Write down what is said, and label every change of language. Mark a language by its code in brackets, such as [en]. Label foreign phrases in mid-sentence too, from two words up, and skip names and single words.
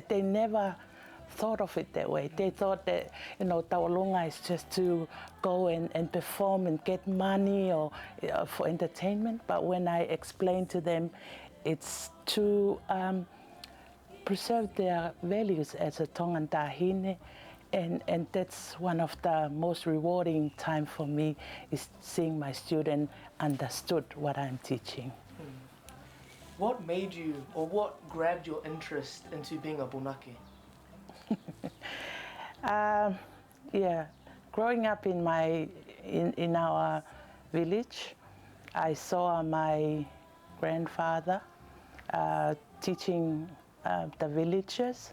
[en] They never thought of it that way. They thought that, Tauranga is just to go and perform and get money or for entertainment. But when I explained to them, it's to preserve their values as a Tongan tahine, and that's one of the most rewarding time for me, is seeing my student understood what I'm teaching. What made you, or what grabbed your interest into being a Punake? Yeah, growing up in our village, I saw my grandfather teaching the villagers.